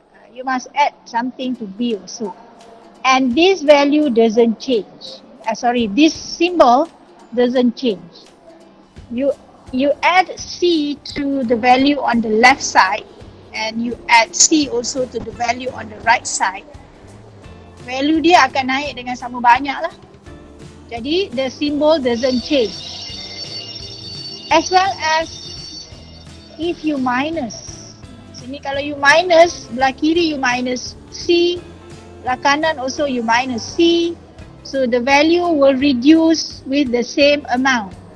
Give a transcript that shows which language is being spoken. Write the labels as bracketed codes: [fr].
[en] You must add something to B also. And this value doesn't change. This symbol doesn't change. You add C to the value on the left side, and you add C also to the value on the right side. [ms] value dia akan naik dengan sama banyak lah. Jadi [en] the symbol doesn't change. As well as if you minus. [ms] Sini kalau you minus, belah kiri you minus C, belah kanan [en] also you minus C. So the value will reduce with the same amount.